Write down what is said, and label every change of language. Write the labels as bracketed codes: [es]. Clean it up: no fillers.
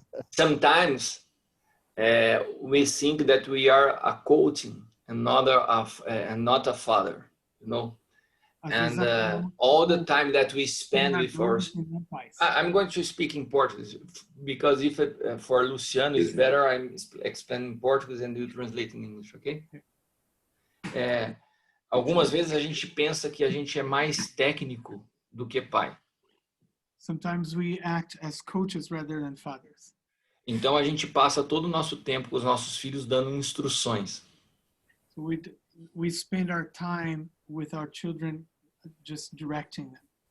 [en] Sometimes we think that we are a coaching and not a father, you know. And all the time that we spend with our, I'm going to speak in Portuguese because if for Luciano is better, I'm explaining in Portuguese and you translate in English, okay? [pt] Algumas vezes a gente pensa que a gente é mais técnico do que pai. [en] Sometimes we act as coaches rather than fathers. [pt] Então a gente passa todo o nosso tempo com os nossos filhos dando instruções. [en] So we spend our time with our children just directing them.